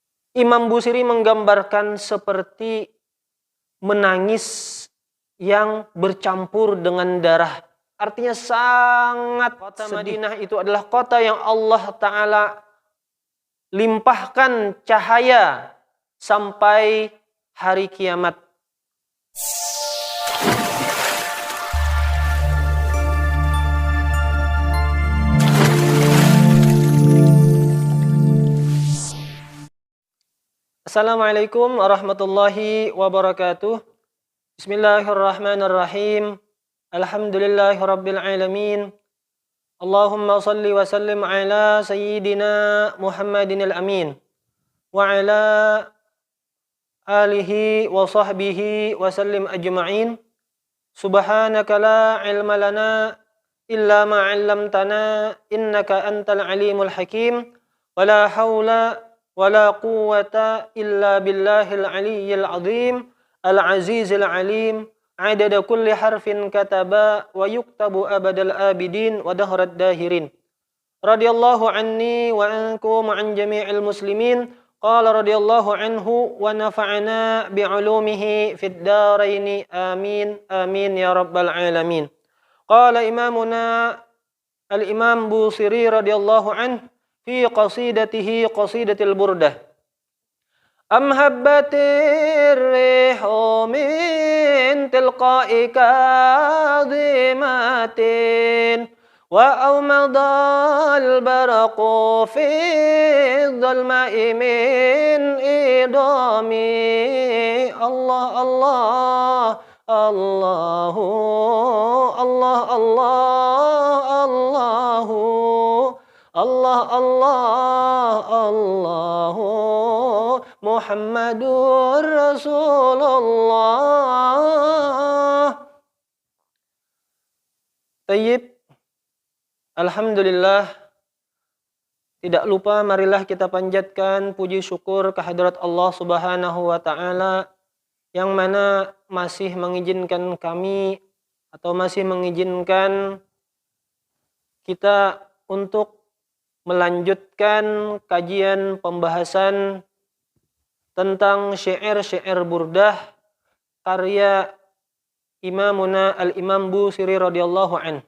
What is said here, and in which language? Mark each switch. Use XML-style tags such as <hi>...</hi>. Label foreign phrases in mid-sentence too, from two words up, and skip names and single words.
<id>Imam Busiri menggambarkan seperti menangis yang bercampur dengan darah. Artinya sangat kota Madinah itu adalah kota yang Allah Ta'ala limpahkan cahaya sampai hari kiamat.</id> <ar>السلام عليكم ورحمة الله وبركاته. بسم الله الرحمن الرحيم. الحمد لله رب العالمين. اللهم صل وسلم على سيدنا محمد الأمين وعلى آله وصحبه وسلم أجمعين. سبحانك لا علم لنا إلا ما علمتنا إنك أنت العليم الحكيم. ولا حول ولا قوة إلا بالله العلي العظيم العزيز العليم. عدد كل حرف كتب ويكتب أبد الآبدين ودهر الداهرين. رضي الله عني وعنكم عن جميع المسلمين. قال رضي الله عنه ونفعنا بعلومه في الدارين آمين آمين يا رب العالمين. قال إمامنا الإمام البوصيري رضي الله عنه في قصيدته قصيدة البردة. أم هبت الريح من تلقاء كاظمة وأومض البرق في ظلماء من إضم. الله الله الله الله الله الله الله الله الله محمد رسول الله. طيب. الحمد لله.</ar> <id>Tidak lupa marilah kita panjatkan puji syukur kehadirat Allah</id> <ar>سبحانه وتعالى</ar> <id>yang mana masih mengizinkan kami atau masih mengizinkan kita untuk melanjutkan kajian pembahasan tentang syair-syair burdah karya</id> <ar>إمامنا الإمام البوصيري رضي الله عنه.</ar>